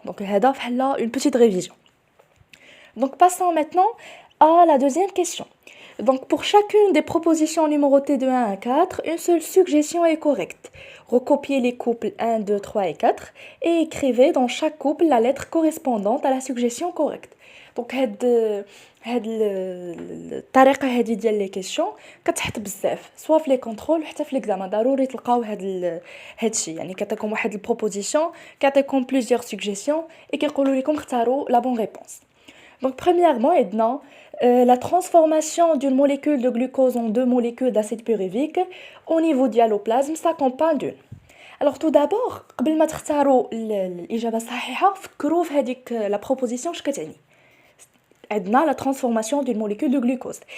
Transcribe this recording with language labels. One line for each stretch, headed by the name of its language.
French: Donc
Arabic: هذا بحال
French: une petite révision. Donc passons maintenant à la deuxième question. Donc pour chacune des propositions numérotées de 1 à 4, une seule suggestion est correcte. Recopiez les couples 1, 2, 3 et 4 et écrivez dans chaque couple la lettre correspondante à la suggestion correcte.
Arabic: Donc هاد الطريقه هذه ديال لي كيسيون كتحط بزاف سواء في لي كونترول حتى في ليكزامان ضروري تلقاو هادشي يعني كيعطيكم واحد البروبوزيسيون كيعطيكم بليزيور سوجيسيون et كيقولوا لكم اختاروا
French: la bonne réponse. Donc premièrement, la transformation d'une molécule de glucose en deux molécules d'acide pyruvique au niveau dialoplasme s'accompagne d'une. Alors tout d'abord,
Arabic: قبل ما تختاروا الإجابة الصحيحة فكروا في هذيك
French: la proposition
Arabic: اش كتعني.
French: عندنا la transformation d'une molécule de glucose.